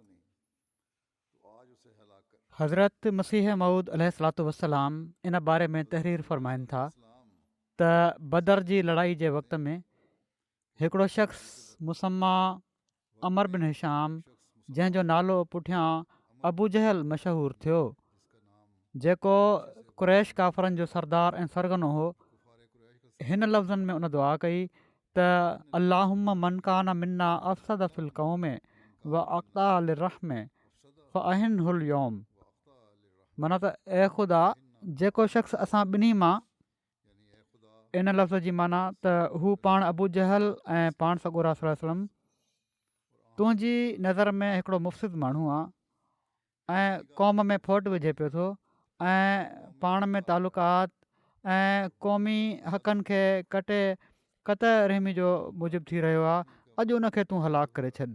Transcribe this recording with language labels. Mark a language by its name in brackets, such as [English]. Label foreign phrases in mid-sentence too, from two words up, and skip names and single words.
[Sindhi] हज़रत मसीह मऊद [Arabic] عليه الصلاة والسلام [Sindhi] इन बारे में तहरीर फ़रमाइनि था त बदर जी लड़ाई जे वक़्त में हिकिड़ो शख़्स मुसम्मा अमर बिन हिशाम, जंहिंजो नालो पुठियां अबू जहल मशहूरु थियो, जेको कुरैश काफ़रनि जो सरदार ऐं सरगनो हो, हिन लफ़्ज़नि में उन दुआ कई त [Arabic] اللهم من كان منا أفسد في القوم وأقطع للرحم فأحنه اليوم, [Sindhi] माना त ए ख़ुदा, जेको शख़्स असां ॿिन्ही मां, इन लफ़्ज़ जी माना त हू पाण अबू जहल ऐं पाण सॻोरा [Arabic] صلى الله عليه وسلم, [Sindhi] तुंहिंजी नज़र में हिकिड़ो मुफ़्सिद माण्हू आहे ऐं क़ौम में फोट विझे पियो थो ऐं पाण में तालुकात ऐं क़ौमी हक़नि खे कटे क़त रहमी जो मूजिबु थी रहियो आहे, अॼु उनखे तूं हलाकु करे छॾ।